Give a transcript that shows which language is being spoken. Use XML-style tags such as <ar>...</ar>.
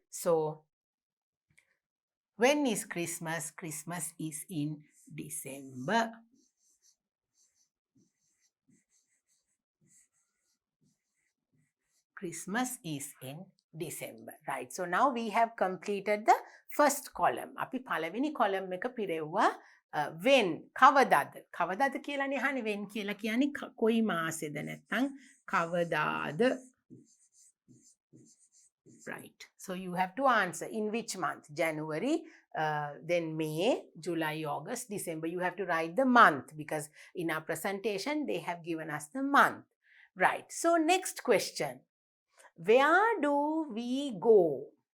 <en>So when is Christmas? Christmas is in December. Christmas is in December, right? So now we have completed the first column.</en> <si>අපි පළවෙනි column එක පිරෙව්වා when, කවදාද? කවදාද කියලානේ අහන්නේ. when කියලා කියන්නේ කොයි මාසෙද නැත්නම් කවදාද?</si> <en>Right. So you have to answer in which month? January, then May, July, August, December. You have to write the month because in our presentation they have given us the month. Right. So next question. Where do we go?</en>